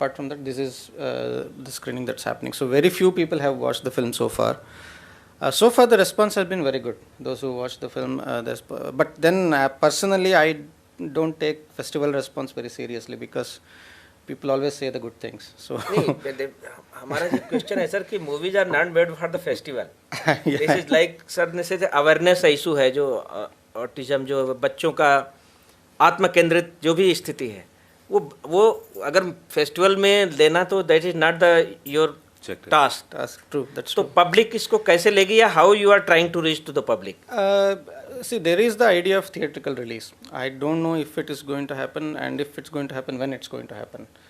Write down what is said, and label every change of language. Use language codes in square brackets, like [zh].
[en] Apart from that, this is the screening that's happening. So very few people have watched the film so far. So far, the response has been very good. Those who watched the film, but then personally, I don't take festival response very seriously, because people always say the good things. So [hi] हमारा जो question है sir कि [en] Movies are not made for the festival. This is like [hi] sir ने से awareness issue है, जो autism, जो बच्चों का आत्म केंद्रित जो भी स्थिति है, वो अगर फेस्टिवल में लेना तो [en] That is not the your task. true, that's [hi] तो [en] true. [hi] पब्लिक इसको कैसे लेगी, या [en] How you are trying to reach to the public? See, there is the idea of theatrical release. I don't know if it is going to happen, and if it's going to happen, when it's going to happen.